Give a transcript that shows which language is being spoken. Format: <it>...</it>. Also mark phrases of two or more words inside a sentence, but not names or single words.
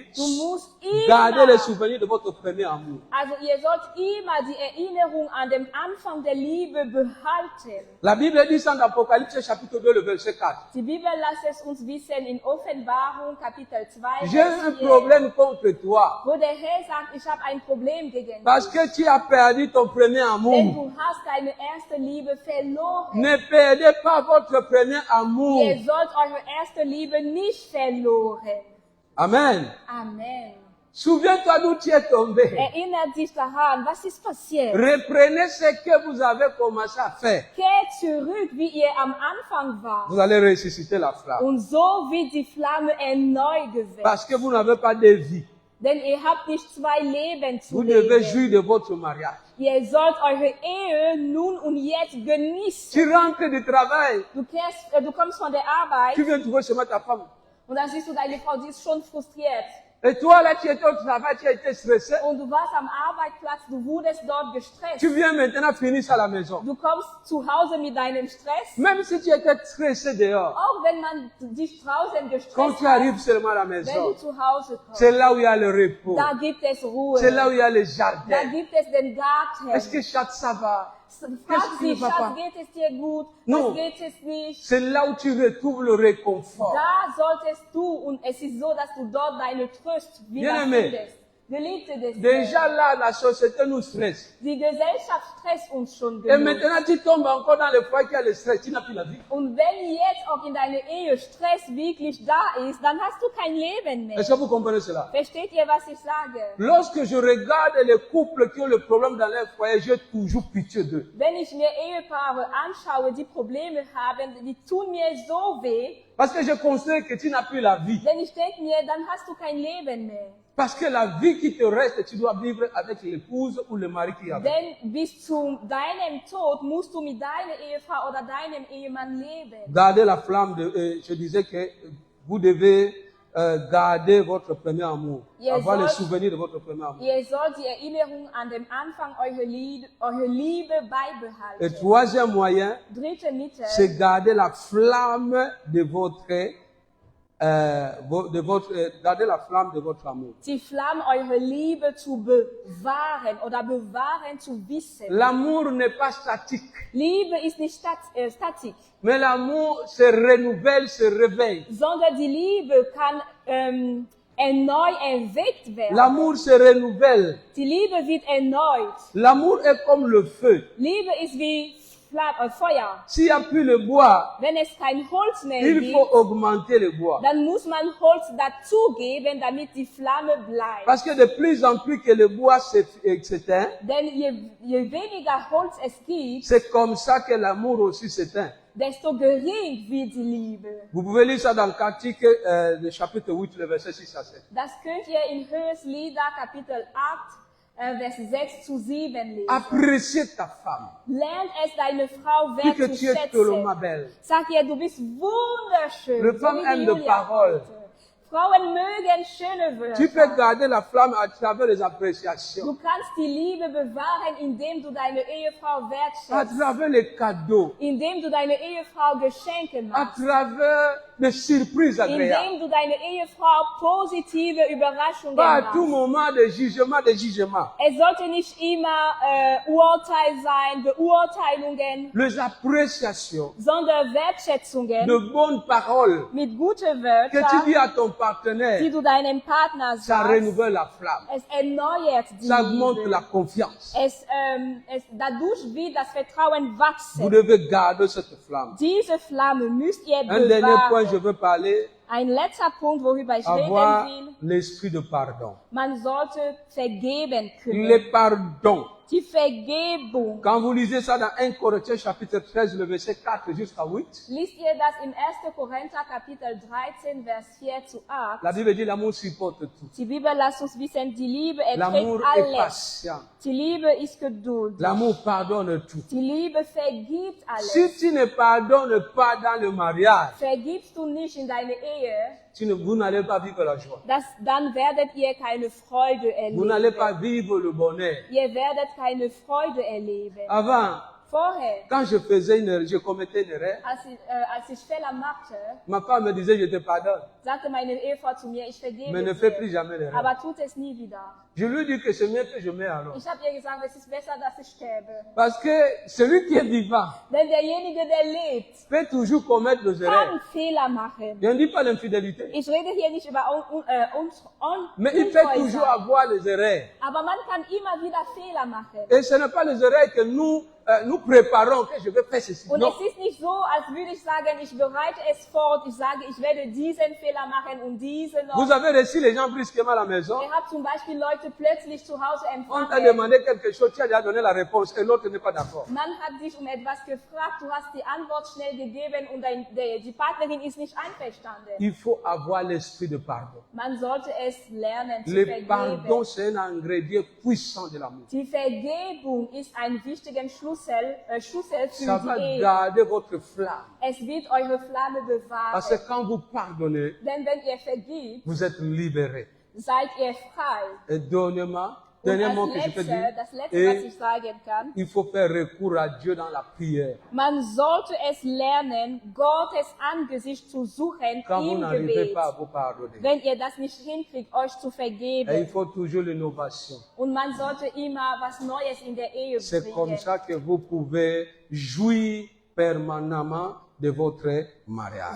<de>Du musst</de> <fr>garder</fr> <de>immer,</de> <fr>les souvenirs de votre premier amour.</fr> <de>also ihr sollt immer die Erinnerung an den Anfang der Liebe behalten.</de> <fr>La Bible dit ça dans Apocalypse chapitre 2, le verset 4.</fr> <de>Die Bibel lässt es uns wissen in Offenbarung Kapitel 2,</de> <fr>J'ai un</fr> <de>Vers 4,</de> <fr>problème contre toi</fr> <de>wo der Herr sagt, ich habe ein Problem gegen</de> <fr>parce</fr> <de>dich,</de> <fr>que tu as perdu ton premier</fr> <de>denn</de> <fr>amour.</fr> <de>du hast deine erste Liebe verloren.</de> <fr>Ne perdez pas votre premier amour.</fr> <de>Ihr sollt eure erste Liebe nicht verloren.</de> <fr>Amen.</fr> <de>Amen.</de> <fr>Souviens-toi d'où tu es tombé.</fr> <de>Erinnert dich daran, was ist passiert?</de> <fr>Reprenez ce que vous avez commencé à faire.</fr> <de>Kehrt zurück, wie ihr am Anfang wart.</de> <fr>Vous allez ressusciter la flamme.</fr> <de>Und so wird die Flamme erneut geweckt.</de> <fr>Parce que vous n'avez pas de vie.</fr> <de>Denn ihr habt nicht zwei Leben zu</de> <fr>Vous devez</fr> <de>leben.</de> <fr>jouir de votre mariage.</fr> <de>Ihr sollt eure Ehe nun und jetzt genießen.</de> <fr>Tu rentres du travail.</fr> <de>Du kommst von der Arbeit</de> <fr>Tu viens trouver seulement ta femme.</fr> <de>und dann siehst du deine Frau, die ist schon frustriert.</de> <fr>Et toi, là, tu étais au travail, tu as été stressé.</fr> <de>Und du warst am Arbeitsplatz, du wurdest dort gestresst.</de> <fr>Tu viens maintenant finir ça à la maison.</fr> <de>Du kommst zu Hause mit deinem Stress.</de> <fr>Même si tu étais stressé dehors,</fr> <de>Auch wenn man dich draußen</de> <fr>quand</fr> <de>gestresst</de> <fr>tu</fr> <de>hat,</de> <fr>arrives seulement à la</fr> <de>wenn</de> <fr>maison,</fr> <de>du zu Hause</de> <fr>c'est</fr> <de>kommst,</de> <fr>là où il y a le repos.</fr> <de>da gibt es Ruhe.</de> <fr>C'est là où il y a le</fr> <de>Da</de> <fr>jardin.</fr> <de>gibt es den Garten.</de> <fr>Est-ce que Chat, ça va?</fr> <de>Frag</de> <fr>Qu'est-ce qui</fr> <de>sie,</de> <fr>ne va</fr> <de>Schatz,</de> <fr>pas?</fr> <de>geht es dir gut?</de> <fr>Non.</fr> <de>Was geht es nicht?</de> <fr>C'est là où tu retrouves le réconfort.</fr> <de>Da solltest du, und es ist so, dass du dort deine Tröst</de> <fr>Bien-aimé.</fr> <de>wiederfindest. Geliebte des</de> <fr>Déjà</fr> <de>Herrn.</de> <fr>là, la société nous stresse.</fr> <de>Die Gesellschaft stresst uns schon</de> <fr>Et</fr> <de>genug.</de> <fr>maintenant, tu tombes encore dans le foyer qui a le stress. Tu n'as plus la vie.</fr> <de>Und wenn jetzt auch in deiner Ehe Stress wirklich da ist, dann hast du kein Leben mehr.</de> <fr>Est-ce que vous comprenez cela?</fr> <de>Versteht ihr, was ich sage?</de> <fr>Lorsque je regarde les couples qui ont le problème dans leur foyer, j'ai toujours pitié d'eux.</fr> <de>Wenn ich mir Ehepaare anschaue, die Probleme haben, die tun mir so weh,</de> <fr>Parce que je considère que tu n'as plus la vie.</fr> <de>denn ich denke mir, dann hast du kein Leben mehr.</de> <fr>Parce que la vie qui te reste, tu dois vivre avec l'épouse ou le mari qui est avec.</fr> <de>Denn bis zu deinem Tod musst du mit deiner Ehefrau oder deinem Ehemann leben.</de> <fr>Gardez la flamme je disais que vous devez garder votre premier amour.</fr> <de>Ihr</de> <fr>Avoir les</fr> <de>sollt-</de> <fr>souvenirs de votre premier amour.</fr> <de>Ihr sollt die Erinnerung an den Anfang eurer Liebe</de> <fr>Et</fr> <de>beibehalten.</de> <fr>troisième moyen,</fr> <de>Dritte Mittel,</de> <fr>c'est garder la flamme de votre garder la flamme de votre amour.</fr> <de>die Flamme eurer Liebe zu bewahren oder bewahren zu wissen.</de> <fr>L'amour n'est pas statique,</fr> <de>Liebe ist nicht Statik,</de> <fr>mais l'amour se renouvelle, se réveille.</fr> <de>sondern die Liebe kann erneu erweckt werden.</de> <fr>L'amour se renouvelle.</fr> <de>Die Liebe wird erneut.</de> <fr>L'amour est comme le feu.</fr> <de>Liebe ist wie Feuer.</de> <fr>S'il n'y a plus le bois,</fr> <de>Wenn es kein Holz mehr</de> <fr>il</fr> <de>gibt,</de> <fr>faut augmenter le bois.</fr> <de>dann muss man Holz dazugeben, damit die Flamme bleibt.</de> <fr>Parce que de plus en plus que le bois s'éteint,</fr> <de>Denn je weniger Holz es gibt,</de> <fr>c'est comme ça que l'amour aussi s'éteint.</fr> <de>desto gering wird die Liebe.</de> <fr>Vous pouvez lire ça dans le Cantique, le chapitre 8, le verset 6 à 7.</fr> <de>Das könnt ihr in Höchstlieder Kapitel 8, Vers 6 zu 7 lesen.</de> <fr>Appréciez ta femme.</fr> <de>Lern es deine Frau</de> <fr>Dis que tu es</fr> <de>wertzuschätzen.</de> <fr>tellement belle.</fr> <de>Sag ihr, du bist wunderschön.</de> <fr>Les femmes</fr> <de>wie</de> <fr>aiment</fr> <de>die</de> <fr>de</fr> <de>Julia</de> <fr>parole.</fr> <de>heute. Frauen mögen schöne Wörter.</de> <fr>Tu peux garder la flamme à travers les appréciations,</fr> <de>Du kannst die Liebe bewahren, indem du deine Ehefrau</de> <fr>à</fr> <de>wertschätzt.</de> <fr>travers les cadeaux,</fr> <de>Indem du deine Ehefrau Geschenke</de> <fr>à</fr> <de>machst.</de> <fr>travers de surprises agréables.</fr> <de>indem du deine Ehefrau positive Überraschungen</de> <fr>Pas à tout</fr> <de>machst.</de> <fr>moment de jugement.</fr> <de>Es sollte nicht immer Urteil sein, Beurteilungen,</de> <fr>Les appréciations</fr> <de>sondern Wertschätzungen</de> <fr>de bonnes paroles</fr> <de>mit guten</de> <fr>que tu dis</fr> <de>Wörtern,</de> <fr>à ton</fr> <de>die</de> <fr>partenaire,</fr> <de>du deinem Partner</de> <fr>ça</fr> <de>sagst.</de> <fr>renouvelle la flamme.</fr> <de>Es erneuert die</de> <fr>Ça augmente</fr> <de>Liebe.</de> <fr>la confiance.</fr> <de>Dadurch wird das Vertrauen</de> <fr>Vous</fr> <de>wachsen.</de> <fr>devez garder cette flamme.</fr> <de>Diese Flamme müsst ihr</de> <fr>Un dernier point, je</fr> <de>bewahren.</de> <fr>veux parler,</fr> <de>Ein letzter Punkt, worüber ich</de> <fr>avoir</fr> <de>reden will.</de> <fr>l'esprit de pardon.</fr> <de>Man sollte vergeben</de> <fr>Le</fr> <de>können.</de> <fr>pardon.</fr> <de>Die Vergebung.</de> <fr>Quand vous lisez ça dans 1 Corinthiens chapitre 13, le verset 4 jusqu'à 8,</fr> <de>Liest ihr das im 1. Korinther Kapitel 13, Vers 4 zu 8?</de> <fr>la Bible dit l'amour supporte tout.</fr> <de>Die Bibel lässt uns wissen, die Liebe</de> <fr>L'amour</fr> <de>erträgt</de> <fr>est</fr> <de>alles.</de> <fr>patient.</fr> <de>Die Liebe ist geduldig.</de> <fr>L'amour pardonne tout.</fr> <de>Die Liebe vergibt alles.</de> <fr>Si tu ne pardonnes pas dans le mariage,</fr> <de>Vergibst du nicht in deine Ehe,</de> <fr>vous n'allez pas vivre la joie.</fr> <de>dann werdet ihr keine Freude</de> <fr>Vous n'allez</fr> <de>erleben.</de> <fr>pas vivre le bonheur.</fr> <de>Ihr werdet keine Freude erleben.</de> <fr>Avant,</fr> <de>Vorher,</de> <fr>quand je commettais une erreur,</fr> <de>als ich Fehler machte,</de> <fr>ma femme me disait, je te pardonne,</fr> <de>sagte meine Ehefrau zu mir, ich</de> <fr>mais</fr> <de>vergebe</de> <fr>ne fais</fr> <de>dir,</de> <fr>plus jamais l'erreur.</fr> <de>aber tut es nie wieder.</de> <fr>Je lui dis que c'est mieux que je mette alors.</fr> <de>Ich habe ihr gesagt, es ist besser, dass ich sterbe.</de> <fr>Parce que celui qui est vivant</fr> <de>Denn derjenige, der lebt,</de> <fr>peut toujours commettre des erreurs.</fr> <de>kann Fehler machen.</de> <fr>Je ne dis pas l'infidélité,</fr> <de>Ich rede hier nicht über</de> <fr>mais il peut</fr> <de>Untreue</de> <fr>toujours</fr> <de>sein.</de> <fr>avoir des erreurs.</fr> <de>Aber man kann immer wieder Fehler machen.</de> <fr>Et ce n'est pas les erreurs que nous préparons, que je vais faire ceci.</fr> <de>Und</de> <fr>Non.</fr> <de>es ist nicht so, als würde ich sagen, ich bereite es fort, ich sage, ich werde diesen Fehler machen und diesen noch.</de> <fr>Vous avez reçu les gens brusquement à la maison,</fr> <de>Ihr habt zum Beispiel Leute plötzlich zu Hause</de> <fr>on t'a</fr> <de>empfangen.</de> <fr>demandé quelque chose, tu as déjà donné la réponse et l'autre n'est pas d'accord.</fr> <de>Man hat dich um etwas gefragt, du hast die Antwort schnell gegeben und die Partnerin ist nicht einverstanden.</de> <fr>Il faut avoir l'esprit de pardon.</fr> <de>Man sollte es lernen zu</de> <fr>Le</fr> <de>vergeben.</de> <fr>pardon, c'est un ingrédient puissant de l'amour.</fr> <de>Die Vergebung ist ein wichtiger Schlüssel</de> <fr>Ça</fr> <de>für</de> <fr>va</fr> <de>die Ehe.</de> <fr>garder votre flamme.</fr> <de>Es wird eure Flamme</de> <fr>Parce que</fr> <de>bewahren.</de> <fr>quand vous pardonnez,</fr> <de>Denn wenn ihr vergibt,</de> <fr>vous êtes libéré.</fr> <de>seid ihr frei.</de> <fr>Et dernièrement,</fr> <de>Und</de> <fr>dernier mot que je peux dire,</fr> <de>das Letzte, was</de> <fr>et</fr> <de>ich sagen kann,</de> <fr>il faut faire recours à Dieu dans la prière.</fr> <de>man sollte es lernen, Gottes Angesicht zu suchen</de> <fr>Quand vous</fr> <de>im</de> <fr>n'arrivez</fr> <de>Gebet.</de> <fr>pas à vous pardonner.</fr> <de>Wenn ihr das nicht hinkriegt, euch zu</de> <fr>Et il</fr> <de>vergeben.</de> <fr>faut toujours l'innovation.</fr> <de>Und man sollte immer was Neues in der Ehe</de> <fr>C'est comme</fr> <de>bringen.</de> <fr>ça que vous pouvez jouir permanemment de votre mariage.</fr>